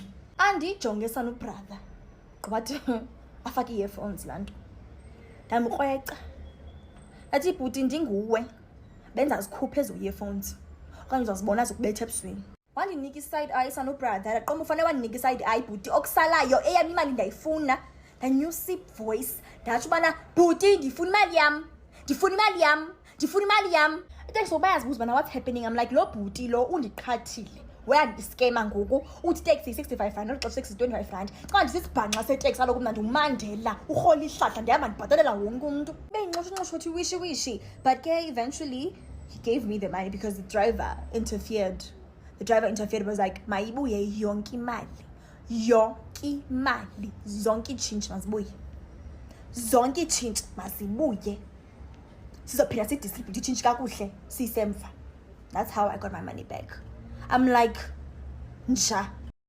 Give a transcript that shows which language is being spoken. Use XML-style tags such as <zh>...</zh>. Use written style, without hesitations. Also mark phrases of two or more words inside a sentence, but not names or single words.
<xh>Andijonge sana ubrother wathi afake i-earphones laa nto ndamkrweca athi bhuti ndinguwe benza zikhuphe ezo earphones okanye uzazibona zikubetha ebusweni. Wandinika i-side eye sanobrother aqomba ufane wandinika i-side eye bhuti okusalayo eyam imali ndayifuna ndanyusa voice ndatsho ubana bhuti ndifuna imali yam. Iteksi soba yazibuza ubana</xh> <en>what's happening. I'm like</en> <xh>lo bhuti lo undiqhathile uyandiskema ngoku uthi itaxi 65 rand nolixesha itaxi 25 rand xa ndisisibhanqa seteksi kaloku mna ndimandela urhola ihlahla ndihamba ndibhatalela wonke umntu beyinxoshonxosho uthi wishi but ke</xh> <en>eventually he gave me the money because the driver interfered was like</en> <xh>mayibuye yonke imali zonke itshintshi mazibuye sizophinda sidistribute itshintshi kakuhle sisemva.</xh> <en>That's how I got my money back. I'm like, nja</en>